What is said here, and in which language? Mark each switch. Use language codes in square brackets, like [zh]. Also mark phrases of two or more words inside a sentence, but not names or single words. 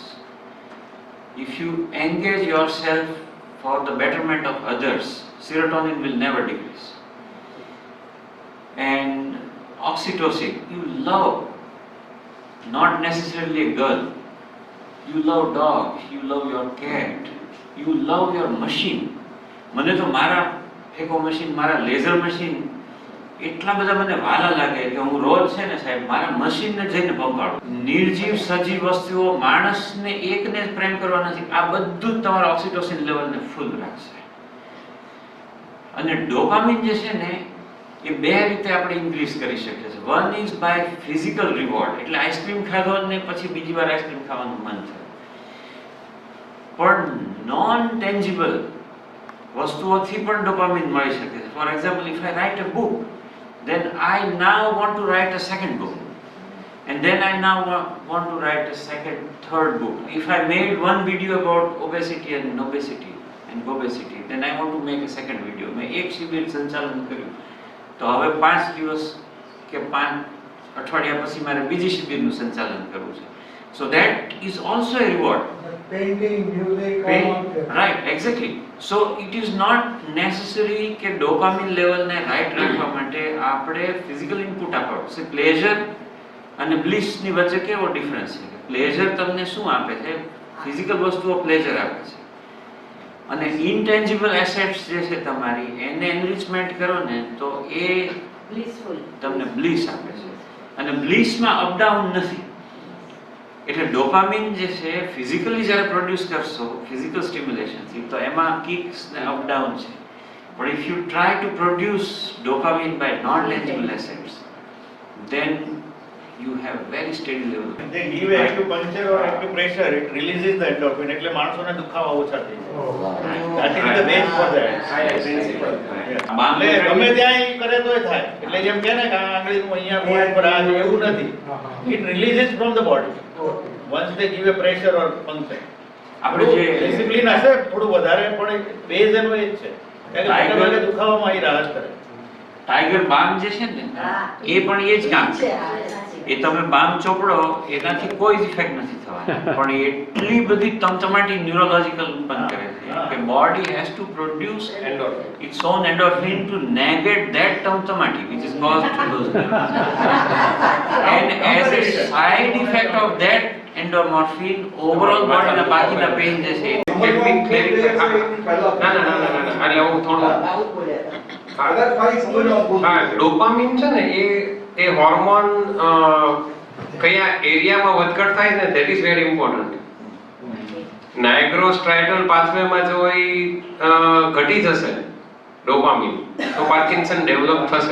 [en] If you engage yourself for the betterment of others, serotonin will never decrease. And oxytocin, you love, not necessarily a girl, you love dog, you love your cat, you love your machine. [gu] મને તો મારા [en] phaco machine, [gu] મારા [en] laser machine [gu] એટલા બધા મને વાલા લાગે કે હું રોજ છે ને સાહેબ મારા મશીનને જઈને પંપાડું. નિર્જીવ સજીવ વસ્તુઓ માણસને એકને જ પ્રેમ કરવા નથી, આ બધું જ તમારા [en] oxytocin levelને [gu] ફૂલ રાખશે. અને ડોપામિન જે છે ને એ બે રીતે આપણે ઇન્ક્રીઝ કરી શકીએ છીએ. [en] one is by physical reward, [gu] એટલે આઈસ્ક્રીમ ખાધો ને પછી બીજી વાર આઈસ્ક્રીમ ખાવાનું મન થાય. પણ [en] non tangible [gu] વસ્તુઓથી પણ ડોપામિન મળી શકે છે. [en] For example, if I write a book, then I now want to write a second book, and then I now want to write a third book. If I made one video about obesity and obesity and obesity, then I want to make a second video. [gu] મેં એક શિબિર સંચાલન કર્યું તો હવે 5 દિવસ કે 5 અઠવાડિયા પછી મારે બીજી શિબિરનું સંચાલન કરવું છે. [en] So that is also a reward. Painting, music, Right, exactly. So it is not necessary [gu] કે ડોપામિન લેવલને રાઈટ રાખવા માટે આપણે [en] physical input [gu] આપવું છે. પ્લેઝર અને બ્લિસની વચ્ચે કેવો ડિફરન્સ છે? પ્લેઝર તમને શું આપે છે? ફિઝિકલ વસ્તુઓ પ્લેઝર આપે છે, અને [en] intangible assets [gu] જે છે તમારી એને એનરિચમેન્ટ કરો ને તો એ બ્લિસફુલ તમને બ્લિસ આપે છે. અને બ્લિસમાં અપડાઉન નથી. એટલે ડોપામિન જે છે ફિઝિકલી જ્યારે પ્રોડ્યુસ કરશો [en] physical stimulationથી [gu] તો એમાં કિક્સ ને અપડાઉન છે. [en] પણ If you try to produce dopamine by non tangible assets, then you have very steady level. They give acupuncture or acupressure, it releases the endorphin, [gu] એટલે માણસોને દુખાવા ઓછા થઈ જાય. [en] That is the base for that. [gu] એટલે ગમે ત્યાં ઈ કરે તોય થાય. એટલે જેમ કહે ને કે આ આંગળીનું અહીંયા ગોળ પર આ એવું નથી. [en] It releases from the body. Once they give a pressure or puncture. [gu] આપણે જે ડિસિપ્લિન હશે થોડું વધારે, પણ બેઝ એનો એ જ છે. કારણ કે મોટે દુખાવામાં ઈ રાહત કરે. ટાઈગર બામ જે છે ને એ પણ એ જ કામ છે. એ તમે બામ ચોપડો એનાથી કોઈ જ ઇફેક્ટ નથી થવાનો, પણ એટલી બધી તમતમાટી ન્યુરોલોજીકલ ઉત્પન્ન કરે છે કે [en] body has to produce its own endorphin to negate that tamtamati which is caused to those nerves. And as a side effect of that endorphin, overall body [gu] ના બાકીના પેઇન જે છે એટલે હું થોડું ડોપામિન છે ને એ હોર્મોન કયા એરિયામાં વધઘટ થાય ને [en] that is very important. nigrostriatal pathwayમાં [gu] જો એ ઘટી જશે ડોપામિન તો પાર્કિન્સન ડેવલપ થશે.